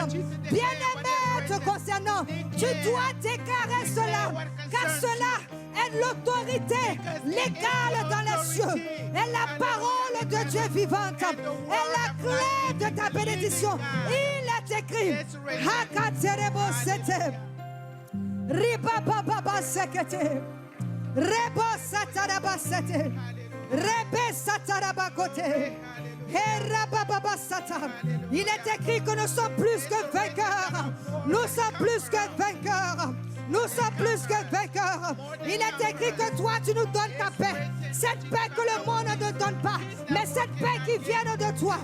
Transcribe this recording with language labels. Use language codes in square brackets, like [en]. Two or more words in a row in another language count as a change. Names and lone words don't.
[fr] Bien-aimé te concernant. Tu dois déclarer cela. Car cela est l'autorité légale dans les cieux. Et la parole de Dieu vivante. Et la clé de ta bénédiction. Il est écrit. Hakaterebo sete. Ribababa sekete. Rebo satarabasete. Rebe satarabakote. Il est écrit que nous sommes plus que vainqueurs. Nous sommes plus que vainqueurs. Nous sommes plus que vainqueurs. Il est écrit que toi, tu nous donnes ta paix. Cette paix que le monde ne donne pas, mais cette paix qui vient de toi.